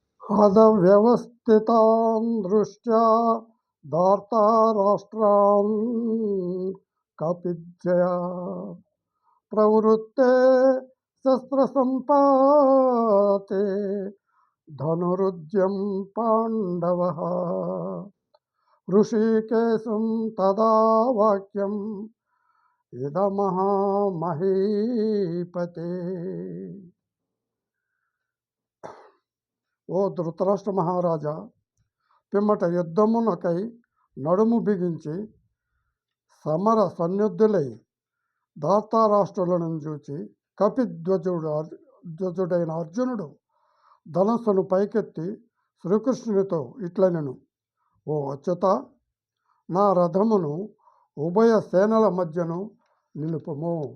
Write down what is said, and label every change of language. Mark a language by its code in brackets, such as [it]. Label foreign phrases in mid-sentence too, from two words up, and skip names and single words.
[sa] हदव्यवस्थितान् दृष्ट्या धार्ताराष्ट्रान् कपिध्वया प्रवृत्ते शस्त्रसम्पाते धनुरुद्यं पाण्डवः ऋषिकेशं तदा वाक्यम् ఇదమహామహీపతే. [te] ఓ ధృతరాష్ట్ర మహారాజా, పిమ్మట యుద్ధమునకై నడుము బిగించి సమర సన్నిధులై ధార్తారాష్ట్రులను చూచి కపిధ్వజుడైన అర్జునుడు ధనస్సును పైకెత్తి శ్రీకృష్ణునితో ఇట్లనెను: ఓ అచ్యుత, నా రథమును ఉభయ సేనల మధ్యను నిలుపుము.